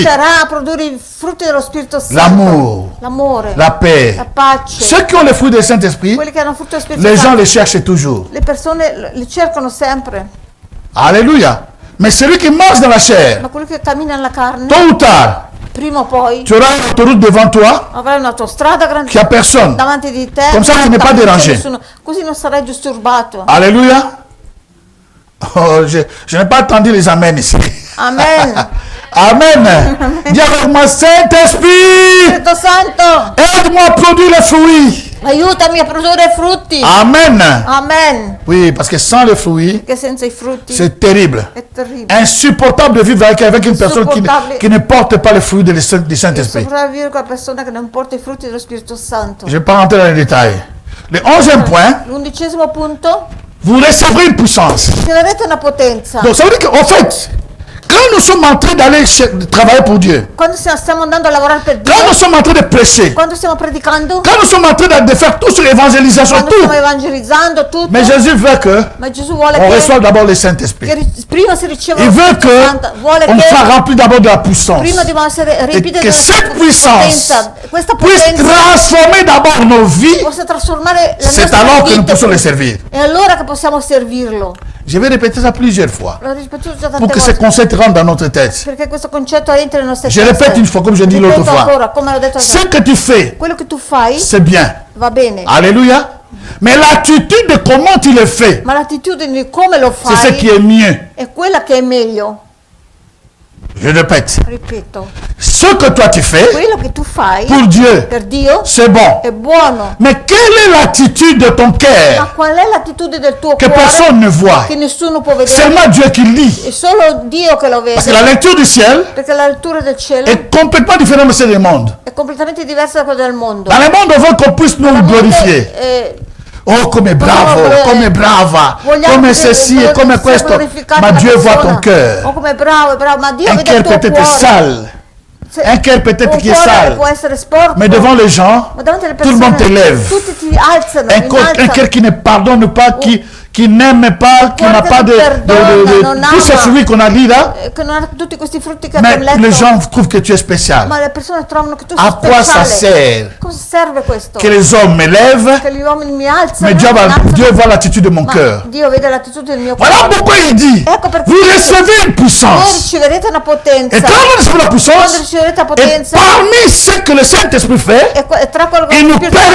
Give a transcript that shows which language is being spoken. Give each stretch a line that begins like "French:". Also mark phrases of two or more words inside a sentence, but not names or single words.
Italian: aiuterà a produrre i frutti dello Spirito Santo.
French: L'amour,
Italian: L'amore,
French: la paix.
Italian: la pace.
French: Ceux qui ont les fruits du Saint-Esprit,
Italian: Quelli che hanno frutto dello Spirito
French: les gens
Italian: Santo,
French: les cherchent toujours.
Italian: le persone li cercano sempre,
French: Alléluia. Mais celui qui marche dans la chair,
Italian: ma quelli che camminano nella carne,
French: tôt ou tard,
Italian: prima o poi
French: tu auras une autoroute devant toi
Italian: avrai un'autostrada grande
French: qui a personne.
Italian: davanti di te,
French: Come ça, tu n'es pas
Italian: non c'è
French: dérangé.
Italian: nessuno, così non sarai disturbato.
French: Alléluia. Oh, je n'ai pas entendu les amens ici. Amen. Amen. Dis avec moi, Saint-Esprit,
Italian: Spirito Santo,
French: aide-moi à produire les fruits.
Italian: aiutami a produrre frutti.
French: Amen.
Italian: Amen.
French: Oui, parce que sans les fruits,
Italian: Perché senza i frutti
French: c'est terrible.
Italian: è terribile.
French: Insupportable de vivre avec une personne Insupportable. qui ne porte pas les fruits du
Italian: E
French: Saint-Esprit.
Italian: sopravvivere con la persona che non porta i frutti dello Spirito Santo.
French: Je ne vais pas rentrer dans les détails. Le 11e point,
Italian: L'11° punto,
French: vous recevrez une puissance.
Italian: riceverete una potenza.
French: Donc ça veut dire qu'en fait, quand nous sommes en train d'aller travailler pour Dieu,
Italian: Quando stiamo andando a lavorare per Dio,
French: quand nous sommes en train de prêcher,
Italian: quando stiamo predicando,
French: quand nous sommes en train de faire tout sur l'évangélisation,
Italian: quando
French: tout,
Italian: stiamo evangelizzando tutto,
French: mais Jésus veut que
Italian: ma Gesù vuole
French: on
Italian: che,
French: reçoive d'abord le Saint-Esprit.
Italian: prima si riceva
French: Il
Italian: lo
French: veut
Italian: Spirito Santo, vuole
French: qu'on soit
Italian: che
French: rempli d'abord de la puissance.
Italian: prima dobbiamo essere riempiti
French: que
Italian: della
French: cette puissance
Italian: potenza. Questa
French: puisse
Italian: potenza
French: transformer d'abord nos vies.
Italian: possa trasformare la
French: C'est
Italian: nostra
French: alors que nous
Italian: vita.
French: pouvons le servir.
Italian: E allora che possiamo servirlo.
French: Je vais répéter ça plusieurs fois
Italian: L'ho ripetuto già
French: pour
Italian: tante
French: que ce
Italian: volte.
French: concept rentre dans notre tête.
Italian: Perché questo concetto entra nelle nostre
French: Je
Italian: teste.
French: répète une fois, comme je dis l'autre
Italian: Ripeto
French: fois.
Italian: ancora, come l'ho detto
French: Ce que tu fais,
Italian: quello che tu fai
French: c'est bien.
Italian: va bene,
French: Alléluia. Mais l'attitude de comment tu le fais,
Italian: Ma l'attitudine di come lo
French: c'est ce
Italian: fai
French: qui est mieux.
Italian: è quella che è meglio.
French: Je répète.
Italian: Ripeto,
French: Ce que toi tu fais,
Italian: quello che tu fai
French: pour Dieu,
Italian: per Dio
French: c'est bon.
Italian: è buono.
French: Mais quelle est l'attitude de ton
Italian: Ma
French: cœur
Italian: qual è l'attitudine del tuo
French: que
Italian: cuore
French: personne ne voit?
Italian: che nessuno può vedere?
French: Seulement Dieu qui lit.
Italian: È solo Dio che lo
French: Parce que
Italian: vede.
French: la lecture du ciel
Italian: Perché la lettura del cielo
French: est complètement différente de celle du monde.
Italian: è completamente diversa da quella del mondo.
French: Dans le monde, on veut qu'on puisse nous
Italian: Nel mondo, glorifier. Oh, come bravo, come brava, vogliamo come che ceci e come sia questo. glorificata Ma la
French: Dieu voit
Italian: persona.
French: ton cœur.
Italian: Oh, come bravo, bravo, ma Dio
French: Un
Italian: vede il
French: cœur
Italian: tuo
French: peut-être
Italian: cuore.
French: sale,
Italian: Se-
French: un cœur peut-être
Italian: un
French: qui est
Italian: cuore
French: sale.
Italian: può essere sporco,
French: Mais devant les gens,
Italian: ma davanti alle
French: tout le
Italian: persone
French: monde t'élève.
Italian: tutti ti alzano,
French: Un
Italian: innalzano.
French: cœur qui ne pardonne pas, qui n'aime pas, qui n'a pas de tous ces fruits qu'on a dit là.
Italian: Che non ha tutti questi frutti che
French: Mais
Italian: abbiamo
French: les
Italian: letto.
French: gens trouvent que tu es spécial.
Italian: Ma le persone trovano che tu
French: À
Italian: sei
French: quoi ça
Italian: speciale.
French: sert
Italian: Cosa serve questo?
French: que les hommes m'élèvent,
Italian: Che gli uomini mi alzano,
French: mais Dieu voit l'attitude de mon
Italian: ma
French: cœur.
Italian: Dio vede l'attitudine del mio cuore.
French: Voilà pourquoi il dit,
Italian: Ecco perché
French: vous recevez une
Italian: voi
French: puissance.
Italian: riceverete una potenza.
French: Et quand vous recevez la
Italian: Quando
French: puissance,
Italian: riceverete la
French: et
Italian: potenza,
French: parmi ce que le Saint-Esprit fait,
Italian: e tra quello che
French: il
Italian: lo
French: nous
Italian: Spirito
French: permet